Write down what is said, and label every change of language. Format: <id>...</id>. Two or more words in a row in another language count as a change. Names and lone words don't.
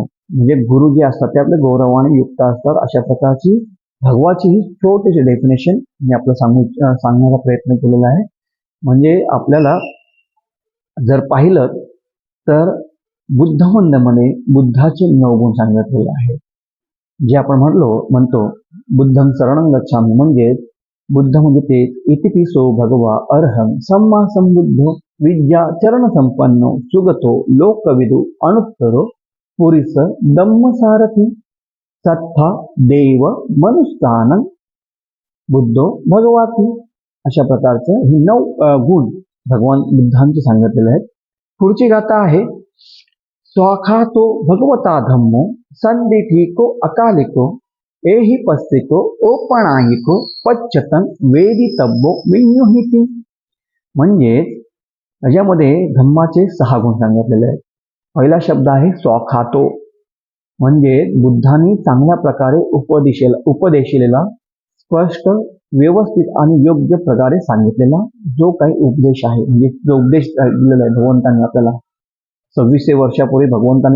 <mr>म्हणजे गुरु जे असतात ते आपले गौरवाने युक्त असतात. अशा प्रकारची भगवाची ही छोटीशी डेफिनेशन मी आपलं सांगण्याचा प्रयत्न केलेला आहे. म्हणजे आपल्याला जर पाहिलं तर बुद्ध मध्ये बुद्धाचे 9 गुण सांगितलेले आहेत. जे आपण म्हणतो</mr> <pi>बुद्धं शरणं गच्छामि</pi> <mr>म्हणजे बुद्ध म्हणजे ते</mr> <pi>इतिपिसो भगवा अर्हं सम्मा संबुद्धो विद्या चरण संपन्नो सुगतो लोकविदु अनुत्तरो पुरीस धम्म सारथी सत्था देव मनुष्यानं बुद्धो भगवाती.</pi> <mr>अशा प्रकारचे हे 9 गुण भगवान बुद्धांचे सांगितलेले आहेत. पुढची गाथा आहे,</mr> <pi>स्वाखातो भगवता धम्मो संदिठिको अकालिको एहि पस्तिको ओपणायिको पच्चतन वेदितब्बो विन्युहिती.</pi> <mr>म्हणजे याच्यामध्ये धम्माचे 6 गुण सांगितलेले आहेत. पहिला शब्द आहे स्वाखातो, म्हणजे बुद्धांनी चांगल्या प्रकारे उपदेशिलेला स्पष्ट व्यवस्थित आणि योग्य प्रकारे सांगितलेला जो काही उपदेश आहे, म्हणजे जो उपदेश दिलेला आहे भगवंतांनी आपल्याला 2600 वर्षापूर्वी भगवंतांनी.</mr>